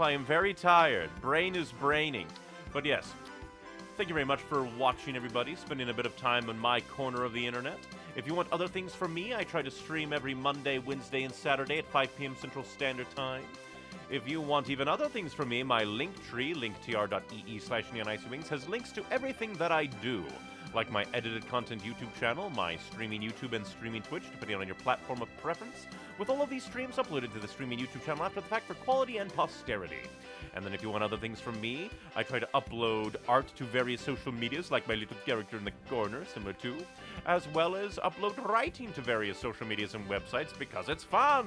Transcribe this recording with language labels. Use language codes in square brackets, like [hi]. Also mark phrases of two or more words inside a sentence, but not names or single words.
[en] I am very tired. Brain is braining. But yes, thank you very much for watching, everybody. Spending a bit of time on my corner of the internet. If you want other things from me, I try to stream every Monday, Wednesday, and Saturday at 5 p.m. Central Standard Time. If you want even other things from me, my Linktree, linktr.ee/neonicewings, has links to everything that I do. Like my edited content YouTube channel, my streaming YouTube and streaming Twitch, depending on your platform of preference, with all of these streams uploaded to the streaming YouTube channel after the fact for quality and posterity. And then if you want other things from me, I try to upload art to various social medias, like my little character in the corner, similar to, as well as upload writing to various social medias and websites, because it's fun!